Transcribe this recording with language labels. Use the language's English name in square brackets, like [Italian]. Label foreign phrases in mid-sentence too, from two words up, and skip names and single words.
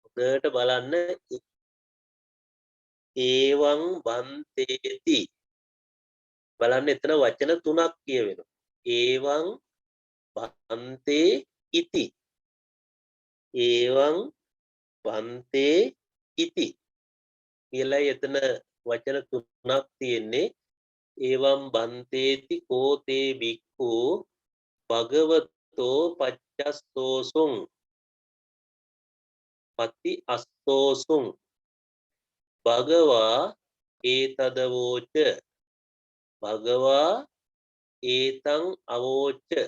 [Sinhala] හොඳට බලන්න [Pali] ඒවං බන්තේති [Sinhala] බලන්න එතන වචන තුනක් කියවෙනවා. [Pali] ඒවං බන්තේ ඉති. ඒවං බන්තේ ඉති [Sinhala] කියලා එතන වචන තුනක් තියෙන්නේ. [Pali] ඒවං බන්තේති කෝතේ බික්ඛු භගවතෝ පච්චස්සෝසුං පති අස්සෝසුං භගවා ඒතදවෝච භගවා ඒතං අවෝච.